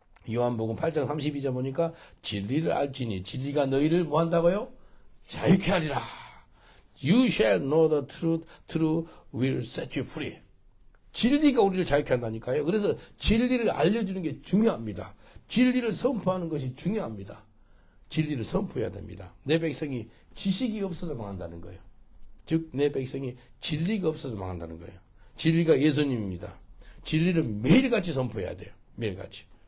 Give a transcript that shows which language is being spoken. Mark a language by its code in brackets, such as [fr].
[ko] 요한복음 8장 32절 보니까 진리를 알지니 진리가 너희를 뭐 한다고요? 자유케 하리라. [en] You shall know the truth, truth will set you free. [ko] 진리가 우리를 자유케 한다니까요. 그래서 진리를 알려주는 게 중요합니다. 진리를 선포하는 것이 중요합니다. 진리를 선포해야 됩니다. 내 백성이 지식이 없어서 망한다는 거예요. 즉 내 백성이 진리가 없어서 망한다는 거예요. 진리가 예수님입니다. 진리를 매일같이 선포해야 돼요. 매일같이.